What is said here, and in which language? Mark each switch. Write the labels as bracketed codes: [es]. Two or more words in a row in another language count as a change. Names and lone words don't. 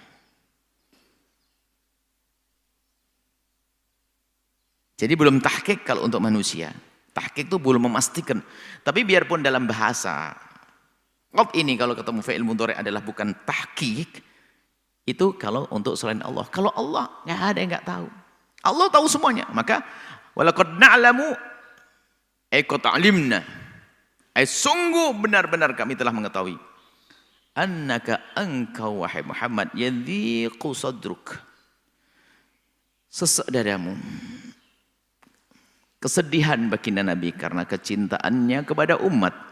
[id] Jadi belum tahqiq kalau untuk manusia. Tahqiq itu belum memastikan. Tapi biarpun dalam bahasa, [ar] qad ini [id] kalau ketemu [ar] fi'il mudhari' [id] adalah bukan tahqiq, itu kalau untuk selain Allah. Kalau Allah, nggak ada yang nggak tahu. Allah tahu semuanya. [ar] Maka walaqad na'lamu ay qad 'alimna. [id] Ay sungguh benar-benar kami telah mengetahui. [ar] Annaka [id] engkau wahai Muhammad [ar] yadhiqu sadruk. [id] Sesak dadamu. Kesedihan baginda Nabi karena kecintaannya kepada umat.